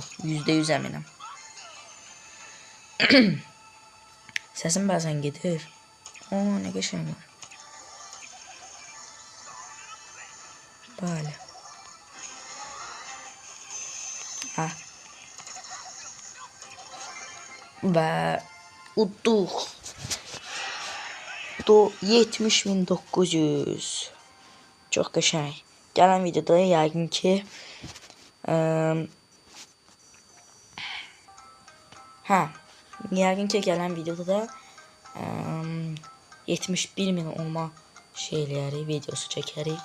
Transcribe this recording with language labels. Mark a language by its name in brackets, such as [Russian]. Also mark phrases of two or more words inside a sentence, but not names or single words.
[Turkish] %100 eminim. Sesim bazen gelir. Oo, ne geçen var. Böyle. [Azerbaijani] Ha. Ve udduq. 70.900. Çox qəşəng. Gələn videoda yəqin ki yəqin ki gələn videoda da 71.000 olma şeyləri videosu çəkərik.